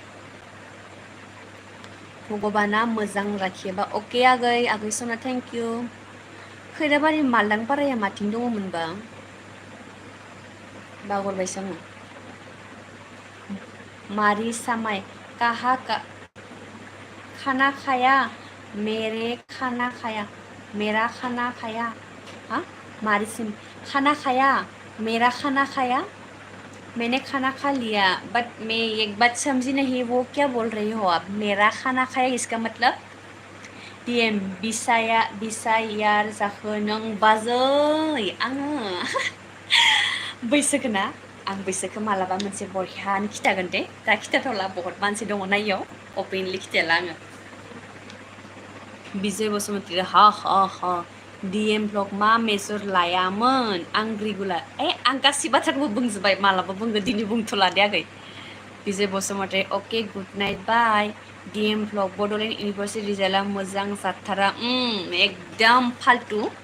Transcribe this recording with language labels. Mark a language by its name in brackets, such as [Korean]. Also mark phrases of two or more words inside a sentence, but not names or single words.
[Bodo] भगबाना मोजां लाखियोबा अके आगै सना [English] thank you [Bodo] खैराबारि मालदांपाराया माथिं दङमोनबा बावगारबायसो आङो मारी सामाय काहा खाना खाया [Hindi] मेरा खाना खाया हाँ मारी सिम खाना खाया मेरा खाना खाया मैंने खाना खा लिया बट मैं एक बात समझी नहीं वो क्या बोल रही हो आप मेरा खाना खाया इसका मतलब DM [Bodo] बिसायार जाखो नों बाजै आङो बैसोखो ना आं बैसोखो मालाबा मोनसे बरहियानो खिथागोन दे दा खिथाथ'ला बहुत मानसि दङ ना इयाव अपेनलि खिथाला आङो बिजय बसुमतारी हा हा हा DM ब्लग मा मेजर लायामोन आं रेगुलार आं गासै बाथ्राखौबो बुंजोब्बाय मालाबा बुंगोन दिनै बुंथ'ला दे आगै बिजय बसुमतारी अके [English] good night [Bodo] बाय DM ब्लग बड'लेण्ड इउनिभार्सिटि रिजाल्टआ मोजां जाथारा [Hindi] एकदम फाल्तु